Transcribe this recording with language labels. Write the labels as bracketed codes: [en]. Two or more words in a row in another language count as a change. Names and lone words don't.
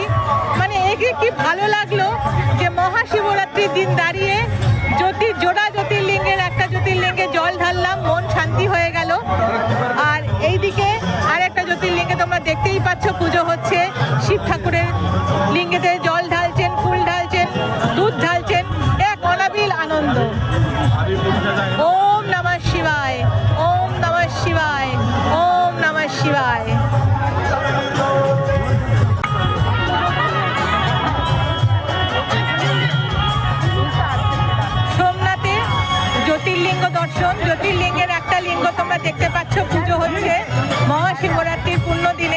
[bn] মানে একে কি ভালো লাগলো যে মহাশিবরাত্রির দিন দাঁড়িয়ে জোড়া জ্যোতির্লিঙ্গের একটা জ্যোতির্লিঙ্গে জল ঢাললাম, মন শান্তি হয়ে গেল। আর এইদিকে আরেকটা জ্যোতির্লিঙ্গে তোমরা দেখতেই পাচ্ছ পুজো হচ্ছে, শিব ঠাকুরের লিঙ্গেতে জল ঢালছেন, ফুল ঢালছেন, দুধ ঢালছেন, এক অনাবিল আনন্দ। [sa] ওম নমঃ শিবায়, ওম নমঃ শিবায়, ওম নমঃ শিবায়। [bn] সোমনাথে জ্যোতির্লিঙ্গ দর্শন, জ্যোতির্লিঙ্গের একটা লিঙ্গ তোমরা দেখতে পাচ্ছ পুজো হচ্ছে মহাশিবরাত্রির পুণ্য দিনে।